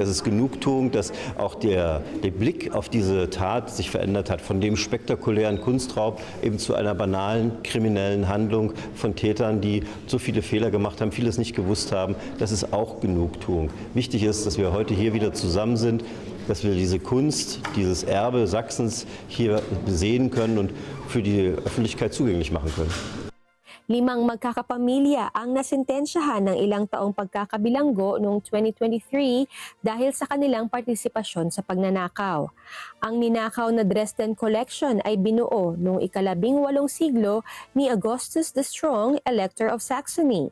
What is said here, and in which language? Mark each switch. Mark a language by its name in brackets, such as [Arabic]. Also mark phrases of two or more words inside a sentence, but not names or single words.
[German] Es ist Genugtuung, dass auch der Blick auf diese Tat sich verändert hat, von dem spektakulären Kunstraub eben zu einer banalen kriminellen Handlung von Tätern, die so viele Fehler gemacht haben, vieles nicht gewusst haben. Das ist auch Genugtuung. Wichtig ist, dass wir heute hier wieder zusammen sind, dass wir diese Kunst, dieses Erbe Sachsens hier sehen können und für die Öffentlichkeit zugänglich machen können. [Filipino] 5 magkakapamilya ang nasentensyahan ng ilang taong pagkakabilanggo noong 2023 dahil sa kanilang partisipasyon sa pagnanakaw. Ang ninakaw na Dresden Collection ay binuo noong ika-18 siglo ni Augustus the Strong, [English] Elector of Saxony.